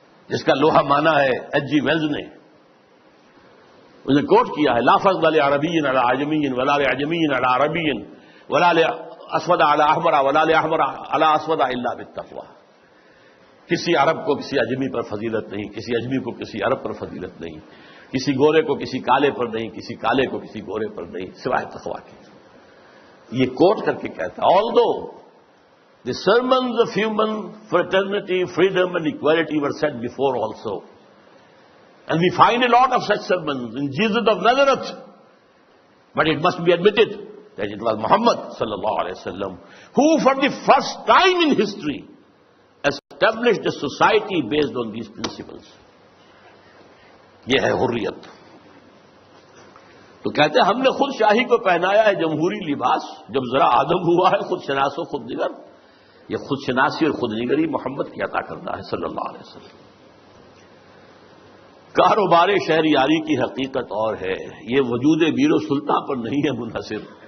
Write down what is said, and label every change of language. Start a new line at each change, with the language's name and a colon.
Urdu: جس کا لوہا مانا ہے ایچ جی ویلز نے، انہیں کوٹ کیا ہے،
Arabic: لا فضل لعربی علی عجمی ولا لعجمی علی عربی ولا لاسود علی احمر ولا لاحمر علی اسود الا بالتقوی۔
Urdu: کسی عرب کو کسی اجمی پر فضیلت نہیں، کسی اجمی کو کسی عرب پر فضیلت نہیں، کسی گورے کو کسی کالے پر نہیں، کسی کالے کو کسی گورے پر نہیں، سوائے تقوی کے۔ یہ کوٹ کر کے کہتا ہے،
English: although The sermons of human fraternity, freedom and equality were said before also. And we find a lot of such sermons in Jesus of Nazareth. But it must be admitted that it was Muhammad sallallahu alaihi wasallam who for the first time in history established a society based on these principles.
Urdu: یہ ہے حریت. تو کہتے ہیں ہم نے خود شاہی کو پہنایا ہے جمہوری لباس، جب ذرا آدم ہوا ہے خود شناس و خود نگر. یہ خود شناسی اور خود نگری محمد کی عطا کرنا ہے صلی اللہ علیہ وسلم. کاروبار شہریاری کی حقیقت اور ہے، یہ وجود بیر و سلطان پر نہیں ہے منحصر.